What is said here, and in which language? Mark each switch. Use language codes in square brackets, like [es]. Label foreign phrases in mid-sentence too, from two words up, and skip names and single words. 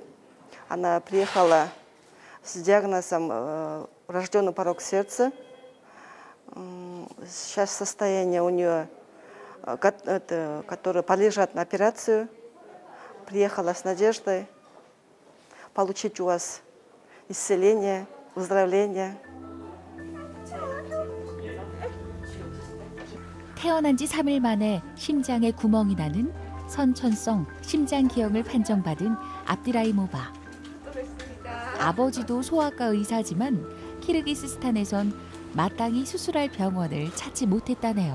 [ru] Она приехала с диагнозом врожденный порок сердца. Сейчас состояние у нее, которое подлежит на операцию. Приехала с надеждой получить у вас исцеление, выздоровление. [ko] 태어난 지 3일 만에 심장에 구멍이 나는 선천성 심장기형을 판정받은 압디라이모바. 아버지도 소아과 의사지만 키르기스스탄에선 마땅히 수술할 병원을 찾지 못했다네요.